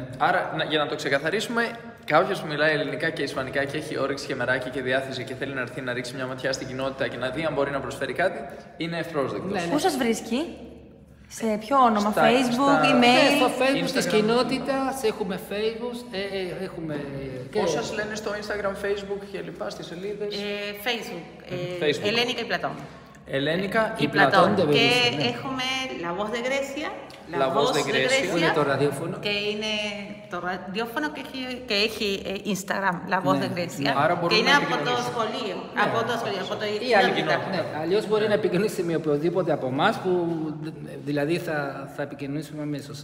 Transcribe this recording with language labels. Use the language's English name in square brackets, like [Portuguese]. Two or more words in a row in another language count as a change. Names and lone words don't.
[Greek] Άρα, για να το ξεκαθαρίσουμε, κάποιος που μιλάει ελληνικά και ισπανικά και έχει όρεξη και μεράκι και διάθεση και θέλει να έρθει να ρίξει μια ματιά στην κοινότητα και να δει αν μπορεί να προσφέρει κάτι, είναι ευπρόσδεκτος. Πού σας βρίσκει? Σε ποιο όνομα, Facebook, email? Στο Facebook της κοινότητας, έχουμε Facebook, έχουμε... Πώς σας λένε στο Instagram, Facebook και λοιπά, στις σελίδες? Facebook. Ελένικα y Platón. Ελένικα y Platón. Και έχουμε La Voz de Grecia. La Voz de Grecia. Που είναι το ραδιόφωνο. Και είναι το ραδιόφωνο και έχει Instagram, La Voz de Grecia. Και είναι από το σχολείο. Από το σχολείο, από το ή άλλη κοινότητα. Αλλιώς μπορεί να επικοινωνήσει με οποιοδήποτε από εμάς που δηλαδή θα επικοινωνήσουμε αμέσως.